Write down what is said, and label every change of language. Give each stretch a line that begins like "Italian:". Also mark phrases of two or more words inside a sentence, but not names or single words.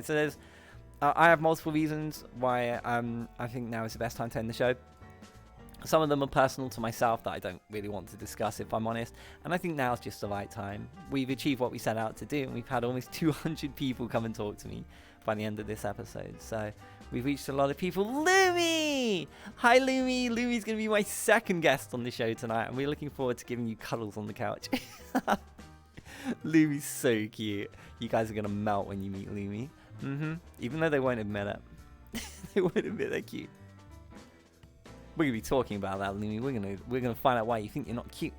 English: So there's I have multiple reasons why I think now is the best time to end the show. Some of them are personal to myself that I don't really want to discuss, if I'm honest. And I think now is just the right time. We've achieved what we set out to do, and we've had almost 200 people come and talk to me by the end of this episode. So we've reached a lot of people. Lumi! Hi, Lumi! Lumi's going to be my second guest on the show tonight, and we're looking forward to giving you cuddles on the couch. Lumi's so cute. You guys are going to melt when you meet Lumi. Even though they won't admit it. They won't admit they're cute. We're gonna be talking about that, Lumi. We're gonna find out why you think you're not cute.